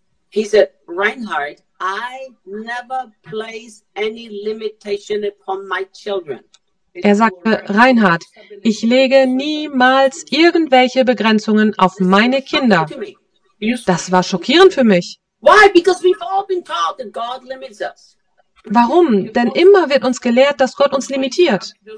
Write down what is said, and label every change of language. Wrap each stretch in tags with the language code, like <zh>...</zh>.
<de>Er sagte,</de> <en>Reinhard, I never place any limitation upon my children.</en> <de>Er sagte, Reinhard, ich lege niemals irgendwelche Begrenzungen auf meine Kinder. Das war schockierend für mich.</de> <en>Why? Because we've all been taught that God limits us.</en> <de>Warum? Denn immer wird uns gelehrt, dass Gott uns limitiert.</de>